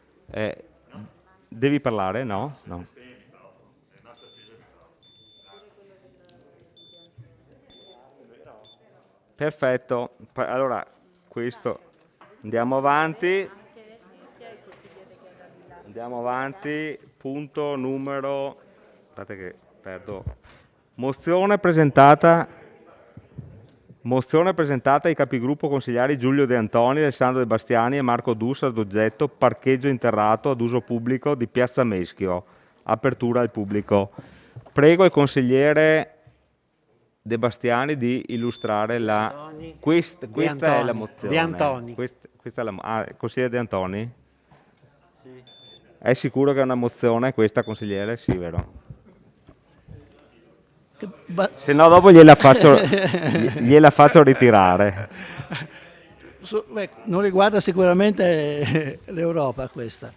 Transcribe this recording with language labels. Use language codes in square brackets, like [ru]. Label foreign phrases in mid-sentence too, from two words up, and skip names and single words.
[it] Devi parlare? No? No. Perfetto, allora questo andiamo avanti, punto numero, aspetta che perdo, mozione presentata ai capigruppo consigliari Giulio De Antoni, Alessandro De Bastiani e Marco Dussa ad oggetto parcheggio interrato ad uso pubblico di Piazza Meschio, apertura al pubblico. Prego il consigliere De Bastiani di illustrare questa è la mozione. De Antoni. Questa è la, consigliere De Antoni? Sì. È sicuro che è una mozione questa, consigliere? Sì, vero? Se no dopo gliela faccio ritirare. Non riguarda sicuramente l'Europa questa.